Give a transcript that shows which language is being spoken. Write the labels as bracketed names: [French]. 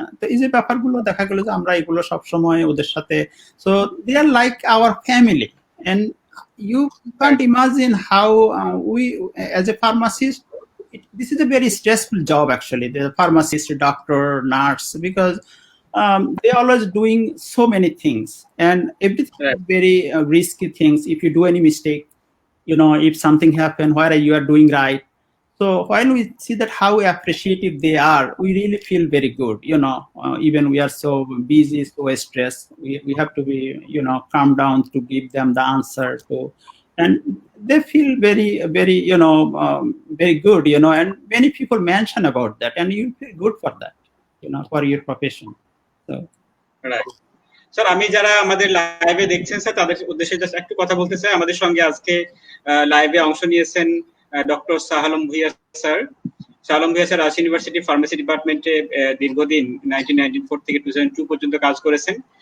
[Bangla] তো এই যে ব্যাপারগুলো দেখা গেল যে আমরা এগুলো সবসময় ওদের সাথে, [English] So they are like our family, and you can't imagine how we as a pharmacist, this is a very stressful job actually, the pharmacist, doctor, nurse, because they always doing so many things, and everything is very risky things. If you do any mistake, if something happen where you are doing right, so while we see that how appreciative they are, we really feel very good. Even we are so busy, so stressed, we have to be calm down to give them the answer. So and they feel very very very good, and many people mention about that, and you feel good for that, for your profession. So right. [Bangla] Sir আমি যারা আমাদের লাইভে দেখছেন sir তাদের উদ্দেশ্যে just একটু কথা বলতে চাই। আমাদের সঙ্গে আজকে লাইভে অংশ নিয়েছেন doctor Shah Alam Bhuiyan sir. Shah Alam Bhuiyan sir Rajshahi university pharmacy ডিপার্টমেন্টে দীর্ঘদিন 1994 থেকে 2002 পর্যন্ত কাজ করেছেন।